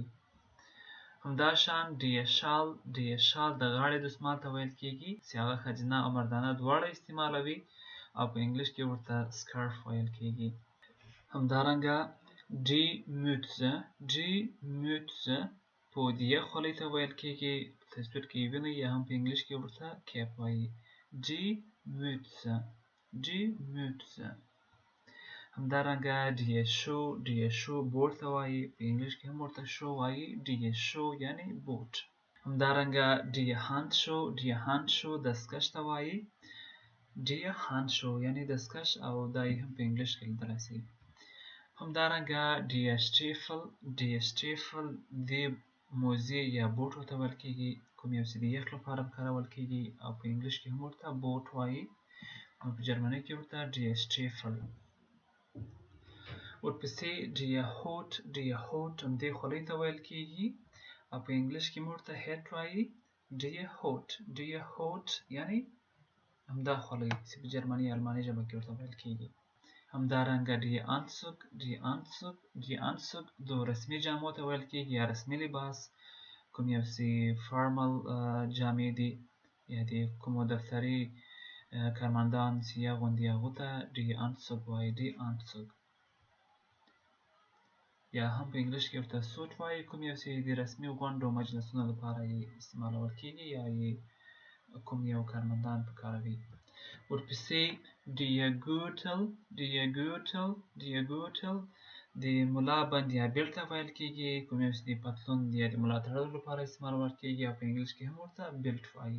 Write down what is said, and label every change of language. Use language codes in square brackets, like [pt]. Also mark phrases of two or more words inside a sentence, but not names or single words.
[ps] همداشان [de] die Schal [ps] د غاړې دستمال ته ویل کیږي چې هغه ښځینه او مردانه دواړه استعمالوي او په انګلیش کې ورته سکارف ویل کیږي. همدارنګه [de] die Mütze [ps] په دیه خولۍ ته ویل کیږي، په تصویر کې یې وینئ، یا هم په انګلیش کې ورته کیپ وایي. [de] die Mütze. Die Mütze. [ps] همدارنګه [de] die Schuh [ps] بوټ ته وایي، په انګلیش کې هم ورته شو وایي. [de] die Schuh [ps] یعنی بوټ. همدارنګه [de] die Handschuh [ps] دستکش ته وایي. [de] die Handschuh [ps] یعنی دستکش، او دا یې هم په انګلیش کې لیدلی شي. همدارنګه [de] die Stiefel [ps] د موزې یا بوټو ته ویل کېږي، کوم یو چې د یخ لپاره کارول کېږي، او په انګلیش کې هم ورته بوټ وایي، او په جرمني کې ورته [de] die Stiefel. [ps] ورپسې [de] die Hut [ps] همدې خولۍ ته ویل کېږي، او په انګلیش کې هم ورته hat وایي. [de] die Hut [ps] یعنی همدا خولۍ چې په جرمني یا الماني ژبه کې ورته ویل کېږي. همدارنګه [de] die Anzug [ps] د رسمي جامو ته ویل کېږي یا رسمي لباس، کوم یو چې فارمل جامې دي یا د کومو دفتري کارمندان چې اغوندي هغو ته [de] die Anzug [ps] وایي. [de] die Anzug [ps] یا هم په انګلیش کې ورته سوټ وایي، کوم یو چې د رسمي غونډو مجلسونو لپاره یې استعمالول کېږي یا یې کوم یو کارمندان په کاروي. ورپسې [de] die Gürtel [ps] د ملا بند یا بیلټ ته ویل کېږي، کوم یو چې د پتلون یا د ملا تړلو لپاره استعمالول کېږي، او په انګلیش کې هم ورته بیلټ وایي.